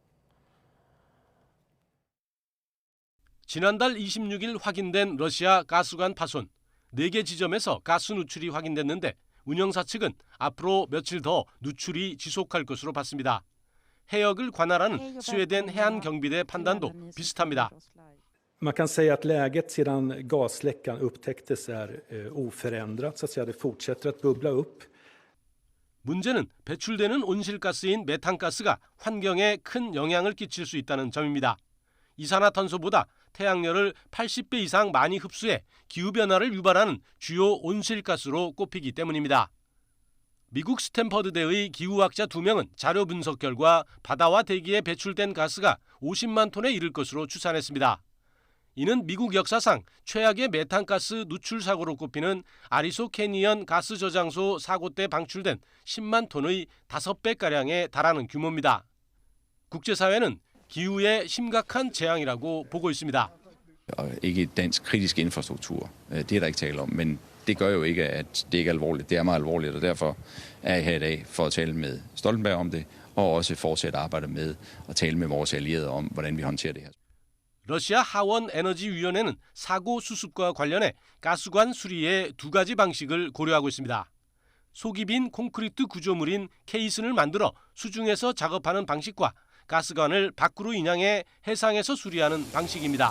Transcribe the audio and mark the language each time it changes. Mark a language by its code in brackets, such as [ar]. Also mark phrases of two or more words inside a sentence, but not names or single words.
[ko] 지난달 26일 확인된 러시아 가스관 파손. 4개 지점에서 가스 누출이 확인됐는데 운영사 측은 앞으로 며칠 더 누출이 지속할 것으로 봤습니다. 해역을 관할하는 스웨덴 해안경비대 판단도 비슷합니다. [sv] Man kan säga att läget sedan gasläckan upptäcktes är oförändrat, så att säga det fortsätter att bubbla upp. [ko] 문제는 배출되는 온실가스인 메탄가스가 환경에 큰 영향을 끼칠 수 있다는 점입니다. 이산화탄소보다 태양열을 80배 이상 많이 흡수해 기후변화를 유발하는 주요 온실가스로 꼽히기 때문입니다. 미국 스탠퍼드대의 기후학자 2명은 자료 분석 결과 바다와 대기에 배출된 가스가 50만 톤에 이를 것으로 추산했습니다. 이는 미국 역사상 최악의 메탄가스 누출 사고로 꼽히는 아리소 캐니언 가스 저장소 사고 때 방출된 10만 톤의 5배가량에 달하는 규모입니다. 국제사회는 기후의 심각한 재앙이라고 보고 있습니다. [da] Ikke dansk kritisk infrastruktur. Det er der ikke tale om, men det gør jo ikke, at det ikke er alvorligt. Det er meget alvorligt, og derfor er jeg her i dag for at tale med Stoltenberg om det, og også fortsætte arbejdet med at tale med vores allierede om, hvordan vi håndterer det her. [ko] 러시아 하원 에너지위원회는 사고 수습과 관련해 가스관 수리의 2가지 방식을 고려하고 있습니다. 속이 빈 콘크리트 구조물인 케이슨을 만들어 수중에서 작업하는 방식과 가스관을 밖으로 인양해 해상에서 수리하는 방식입니다.